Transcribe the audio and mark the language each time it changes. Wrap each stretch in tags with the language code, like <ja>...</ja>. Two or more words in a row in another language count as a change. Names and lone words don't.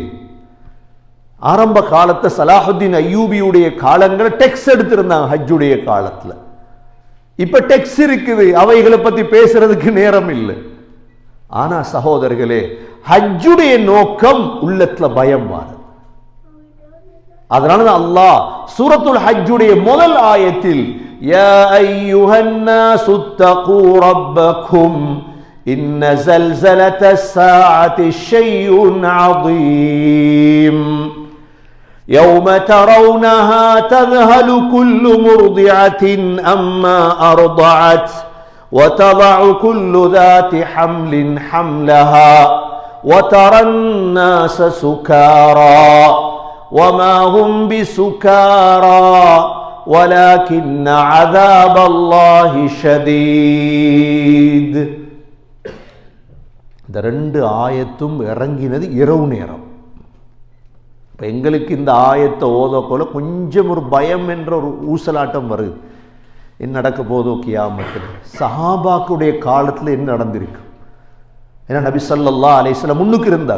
<ta>ஆரம்ப காலத்தை சலாஹுத்தீன் அய்யூபியுடைய காலங்களை டெக்ஸ் எடுத்திருந்தாங்க ஹஜ்ஜுடைய காலத்துல. இப்ப டெக்ஸ் இருக்குது, அவைகளை பத்தி பேசுறதுக்கு நேரம் இல்லை. ஆனா சகோதரர்களே, ஹஜ்ஜுடைய நோக்கம் உள்ளத்துல பயம் வாரு. அதனால அல்லாஹ் சூரத்துல் ஹஜ்ஜுடைய முதல் ஆயத்தில்</ta> <ar>يا أيها الناس اتقوا ربكم إن زلزلة الساعة شيء عظيم يوم ترونها تذهل كل مرضعة أما أرضعت وتضع كل ذات حمل حملها وترى الناس سكارى وما هم بسكارى ولكن عذاب الله شديد.</ar> <ta>இந்த ரெண்டு ஆயத்தும் இறங்கினது இரவு நேரம். இப்போ எங்களுக்கு இந்த ஆயத்தை ஓதக்கோல கொஞ்சம் ஒரு பயம் என்ற ஒரு ஊசலாட்டம் வருது. என்ன நடக்க போதோ கியாமத்தில்? சஹாபாக்குடைய காலத்தில் என்ன நடந்திருக்கு? ஏன்னா நபி</ta> <ar>صلى الله عليه وسلم</ar> <ta>முன்னுக்கு இருந்தார்.</ta>